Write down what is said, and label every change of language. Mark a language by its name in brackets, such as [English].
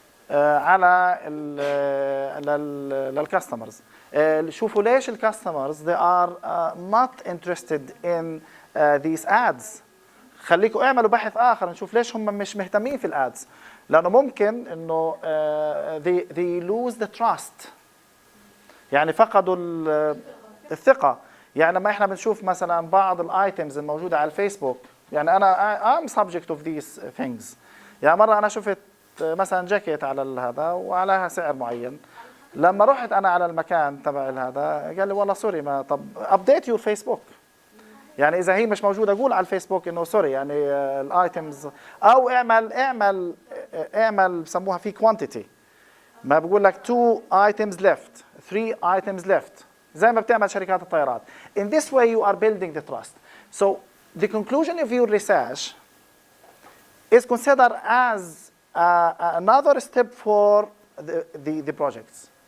[Arabic] على للكاستمرز. شوفوا ليش الكاستمرز [English] they are not interested in these ads. [Arabic] خليكم اعملوا بحث اخر نشوف ليش هم مش مهتمين في الادز، لانه ممكن انه [English] they lose the trust، [Arabic] يعني فقدوا الثقه. يعني لما احنا بنشوف مثلا بعض الايتمز الموجوده على الفيسبوك، يعني انا [English] I'm subject of these things. [Arabic] يعني مره انا شفت مثلا جاكيت على هذا وعليها سعر معين، لما رحت انا على المكان تبع هذا قال لي والله سوري، ما طب ابديت يور فيسبوك. يعني اذا هي مش موجوده قول على الفيسبوك انه سوري يعني الايتمز، او اعمل بسموها في كوانتيتي، ما بقول لك [English] 2 items left 3 items left [Arabic] زي ما بتعمل شركات الطيران. [English] In this way you are building the trust. So the conclusion of your research is considered as another step for the projects.